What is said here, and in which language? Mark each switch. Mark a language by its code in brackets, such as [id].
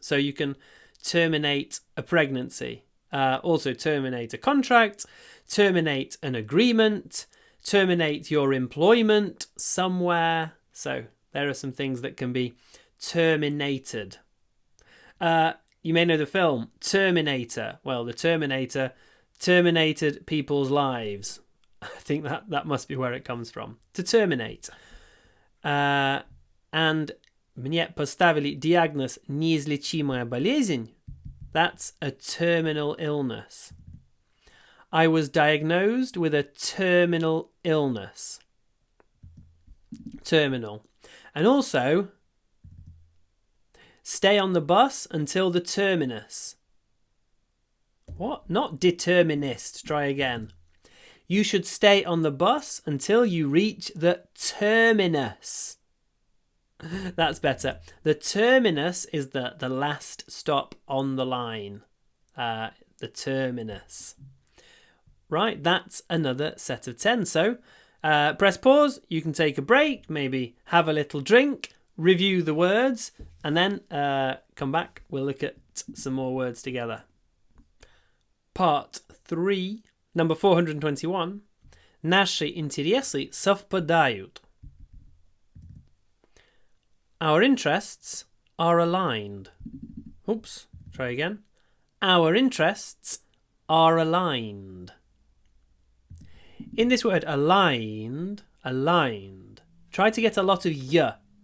[en] So you can terminate a pregnancy, also terminate a contract, terminate an agreement, terminate your employment somewhere. So there are some things that can be terminated. You may know the film Terminator. Well, the Terminator terminated people's lives. I think that must be where it comes from. To terminate. [ru] And мне поставили диагноз неизлечимая болезнь. [en] That's a terminal illness. I was diagnosed with a terminal illness. Terminal. And also, stay on the bus until the terminus. What? Not determinist. Try again. You should stay on the bus until you reach the terminus. That's better. The terminus is the last stop on the line. The terminus. Right, that's another set of 10. So, press pause. You can take a break, maybe have a little drink, review the words, and then come back. We'll look at some more words together. Part 3, number 421. [ru] Наши интересы совпадают. [en] Our interests are aligned. Oops, try again. Our interests are aligned. In this word aligned, try to get a lot of y.